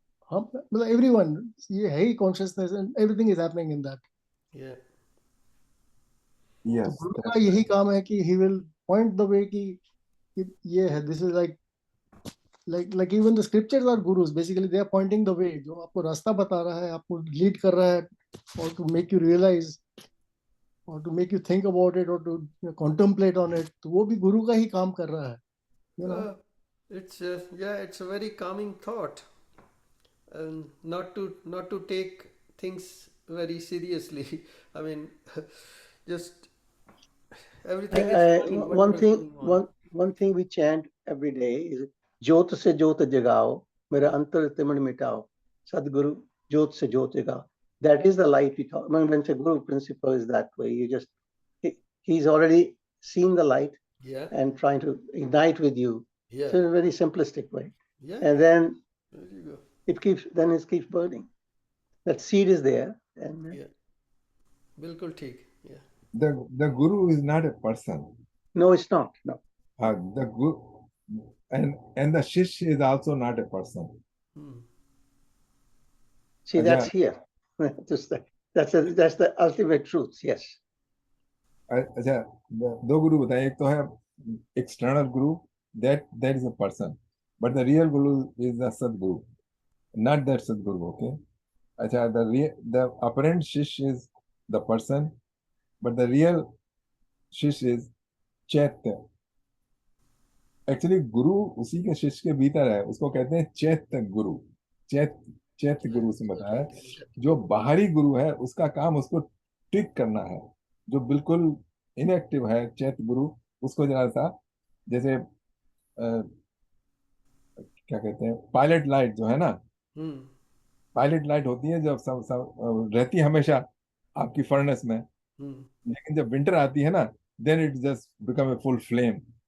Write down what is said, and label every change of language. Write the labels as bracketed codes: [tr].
[hi] हम मतलब [en] everyone, [hi] ये है ही [en] consciousness and everything is happening in that. Yeah. [hi] तो [en] yes [hi] गुरु का यही काम है कि [en] he will point the way [hi] कि ये है. [en] This is like even the scriptures are gurus. Basically they are pointing the way. [hi] जो आपको रास्ता बता रहा है, आपको लीड कर रहा है, [en] or to make you realize, or to make you think about it, or to contemplate on it. [hi] तो वो भी गुरु का ही काम कर रहा है, [en] you know. It's yeah, it's a very calming thought, and not to take things very seriously. I mean, just everything is fine. one Whatever is thing, going on. one thing we chant every day is [hi] ज्योत से ज्योत जगाओ, [en] मेरा अंतर तिमन मिटाओ, Sadguru ज्योत से ज्योत जगाओ. That is the light we talk. When the Guru principle is that way, you just he's already seen the light Yeah. and trying to ignite with you. Yeah. So in a very simplistic way. Yeah. And then There you go. it keeps burning. That seed is there. And Yeah. [hi] बिल्कुल ठीक. [en] Yeah. the guru is not a person. no, it's not. No. The guru and the shish is also not a person. Hmm. See, that's here. Just that's the ultimate truth. Yes. [hi] अच्छा दो गुरु बताएं. एक तो है external Guru, [en] that is a person, but the real guru is the Sadguru, not that Sadguru. Okay. अच्छा the apparent shish is the person, but the real shish is chaitya. [hi] Actually गुरु उसी के शिष्य के भीतर है, उसको कहते हैं चैत्य गुरु. चैत्य गुरु से बताया है. जो बाहरी गुरु है उसका काम उसको ट्रिक करना है. जो बिल्कुल इनएक्टिव है चैत्य गुरु, उसको जरा सा जैसे क्या कहते हैं पायलट लाइट जो है ना, पायलट लाइट होती है जब सब रहती है हमेशा आपकी फर्नेस में, लेकिन जब विंटर आती है ना, [en] Then it just become a full flame.